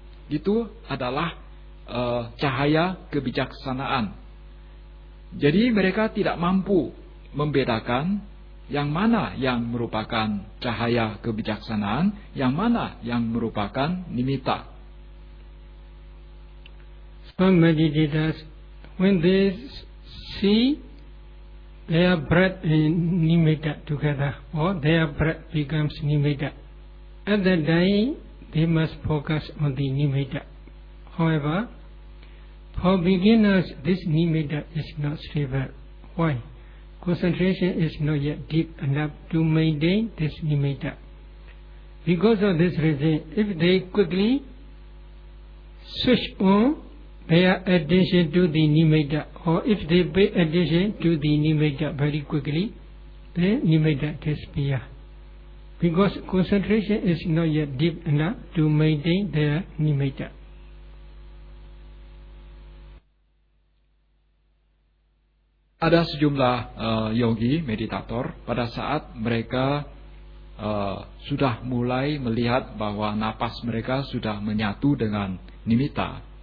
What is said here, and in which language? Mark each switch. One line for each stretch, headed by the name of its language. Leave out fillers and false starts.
Indonesian: Itu adalah cahaya kebijaksanaan. Jadi mereka tidak mampu membedakan yang mana yang merupakan cahaya kebijaksanaan, yang mana yang merupakan nimitta.
English: Some meditators, when they see their breath and nimitta together, or their breath becomes nimitta, at that day, they must focus on the nimitta. However, for beginners, this nimitta is not stable. Why? Concentration is not yet deep enough to maintain this nimitta. Because of this reason, if they quickly switch on their attention to the nimitta, or if they pay attention to the nimitta very quickly, the nimitta disappears. Because concentration is not yet deep enough to maintain their nimitta.
Indonesian: Ada sejumlah yogi, meditator, pada saat mereka sudah mulai melihat bahwa napas mereka sudah menyatu dengan nimitta.